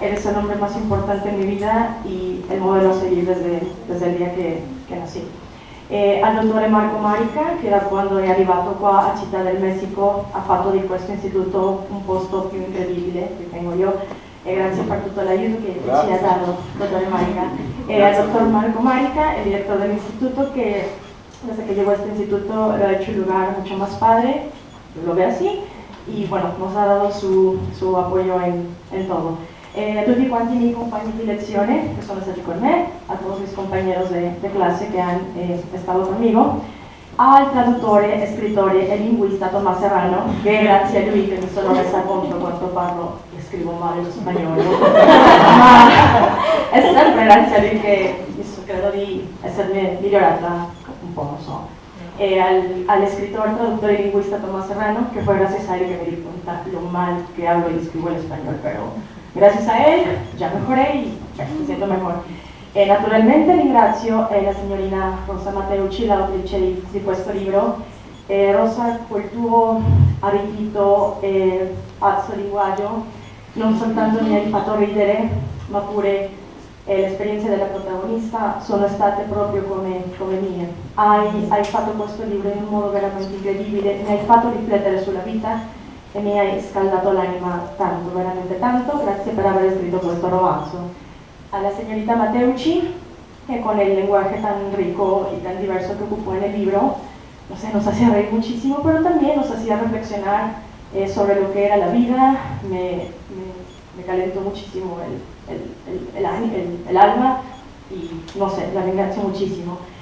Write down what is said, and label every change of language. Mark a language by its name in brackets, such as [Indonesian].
[Spanish] Eres el hombre más importante en mi vida y el modelo a seguir desde el día [Italian] che nasci. Al dottore Marco Marica, che da quando è arrivato qua a Città del Messico ha fatto di questo istituto un posto più incredibile, ritengo io, e grazie per tutto l'aiuto che ci ha dato, dottore Marica. [Spanish] Al doctor Marco Marica, el director del instituto, que desde que llegó a este instituto lo ha hecho un lugar mucho más padre, lo ve así, y bueno, nos ha dado su apoyo en todo. [Italian] A tutti quanti i miei compagni di lezione che sono stati con me, [Spanish] a todos mis compañeros de clase que han estado conmigo, [Italian] al traduttore, scrittore e linguista Tomás Serrano, che grazie a lui che mi sono resa conto quanto parlo e scrivo male lo spagnolo, ma è sempre grazie a lui che credo di essermi migliorata un po', non so. [Spanish] E al escritor, traductor y lingüista Tomás Serrano, que fue gracias a él que me di cuenta lo mal que hablo y escribo el español, pero gracias a él ya mejoré y me siento mejor. [Italian] Naturalmente ringrazio la signorina Rosa Mateucci, l'autrice di questo libro. Rosa col tuo arricchito e pazzo linguaggio non soltanto mi hai fatto ridere, ma pure le esperienze della protagonista sono state proprio come mie. Hai fatto questo libro in un modo veramente incredibile, mi hai fatto riflettere sulla vita e mi hai scaldato l'anima tanto, veramente tanto. Grazie per aver scritto questo romanzo. [Spanish] A la señorita Mateucci, que con el lenguaje tan rico y tan diverso que ocupó en el libro, no sé, nos hacía reír muchísimo, pero también nos hacía reflexionar sobre lo que era la vida. Me calentó muchísimo el alma y no sé, [Italian] la ringrazio [Spanish] muchísimo.